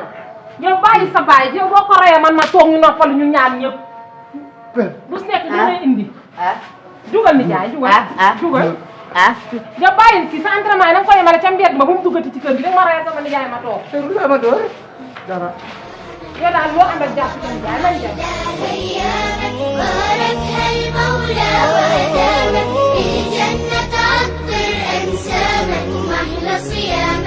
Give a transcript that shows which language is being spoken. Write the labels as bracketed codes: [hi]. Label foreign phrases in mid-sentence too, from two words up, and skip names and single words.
[wo] yow bàyyi sa baay yow boo ko reyee man ma toog ñu noppalu ñu ñaar ñëpp. bu si nekk dina indi. dugal nijaay dugal. dugal. yow bàyyi ci sa entraînement yi da nga ko yemale ca mbedd ma bu mu duggati ci kër gi da nga ma reyal sama nijaay ma toog. te lu la ma dóor dara. yow daal loo àndal jàpp ci nijaay nañ dem. [ar] باركها المولى وأدامك بالجنة عطر أنسامك محلى صيام